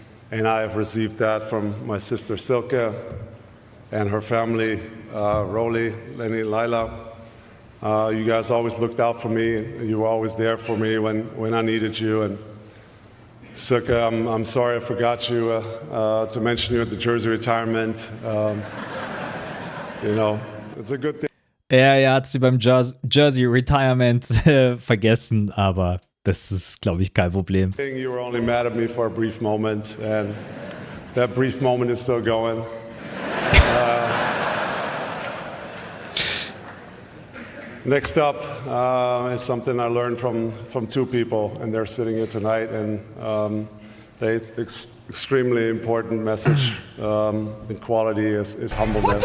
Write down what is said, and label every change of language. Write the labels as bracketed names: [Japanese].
[English] And I have received that from my sister Silke and her family, Roli, Lenny, Lila. You guys always looked out for me. You were always there for me when I needed you. And Silke, I'm sorry I forgot you to mention you at the jersey retirement. You know, it's a good thing. [German] Er hat sie beim Jersey Retirement vergessen, aber das ist, glaube ich, kein Problem. [English] You were only mad at me for a brief moment, and that brief moment is still going. Next up is something I learned from two people, and they're sitting here tonight, and they extremely important message in quality is humbleness.